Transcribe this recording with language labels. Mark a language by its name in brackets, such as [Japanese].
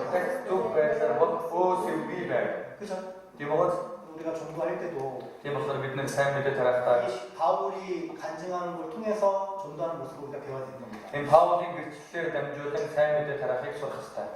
[Mongolian] textbook байдлаар бол өөс бий байв. [Korean] 그죠? [Mongolian] Тийм үү? [Korean] 우리가 전도할 때도 [Mongolian] Тийм болохоор бид нэг сайн мэдээ тарахдаа [Korean] 이 바울이 간증하는 걸 통해서 전도하는 모습을 우리가 배워야 되는 겁니다. [Mongolian] энэ Паулын гэрчлэлээр дамжуулан сайн мэдээ тарахыг сурах хэрэгтэй.